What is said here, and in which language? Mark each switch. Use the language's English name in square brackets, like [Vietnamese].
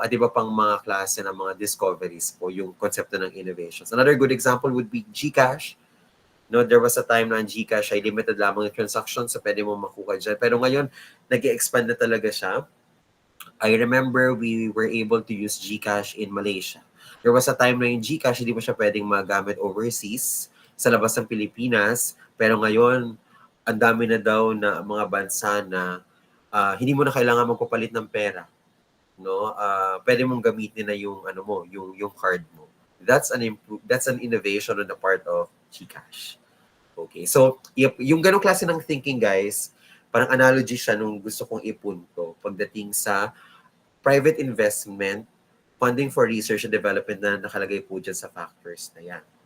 [Filipino] At iba pang mga klase ng mga discoveries po, yung konsepto ng innovations. [English] Another good example would be GCash. No, there was a time [Filipino] na ang GCash ay limited lamang yung transactions, so pwede mo makuha dyan. Pero ngayon, nag-expand na talaga siya. [English] I remember we were able to use GCash in Malaysia. There was a time [Filipino] na yung GCash, hindi mo siya pwedeng magamit overseas, sa labas ng Pilipinas. Pero ngayon, ang dami na daw na mga bansa na hindi mo na kailangan magpapalit ng pera. No, pwede mong gamitin na yung yung card mo. [English] That's an innovation on the part of GCash. [Filipino] Okay, so yung ganong klase ng thinking, guys, parang analogy siya nung gusto kong ipunto pagdating sa [English] private investment, funding for research and development [Filipino] na nakalagay po dyan sa factors na yan.